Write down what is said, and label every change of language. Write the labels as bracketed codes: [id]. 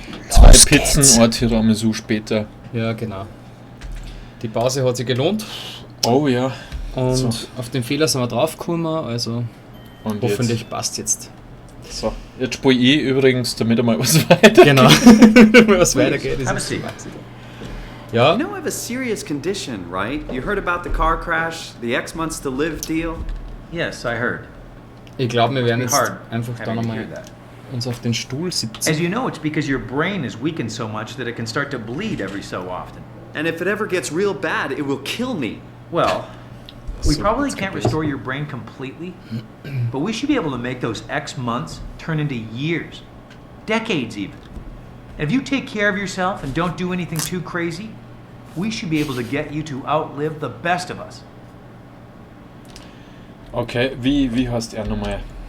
[de] 2 Pizzen, ein Tiramisu später. Ja, genau. Die Pause hat sich gelohnt. Oh ja. Und so. Auf den Fehler sind wir draufgekommen, also und hoffentlich jetzt passt jetzt. So, jetzt spiele ich übrigens, damit einmal was weitergeht. Genau, damit was weitergeht. [en] Yeah. You know I have a serious condition, right? You heard about the car crash, the X months to live deal? Yes, I heard. [de] Ich glaube, wir werden jetzt einfach da nochmal uns auf den Stuhl sitzen. [en] As you know, it's because your brain is weakened so much that it can start to bleed every so often. And if it ever gets real bad, it will kill me. Well, we probably can't restore your brain completely, but we should be able to make those X months turn into years, decades even. And if you take care of yourself and don't do anything too crazy, we should be able to get you to outlive the best of us. [de] Okay, wie heißt er nochmal?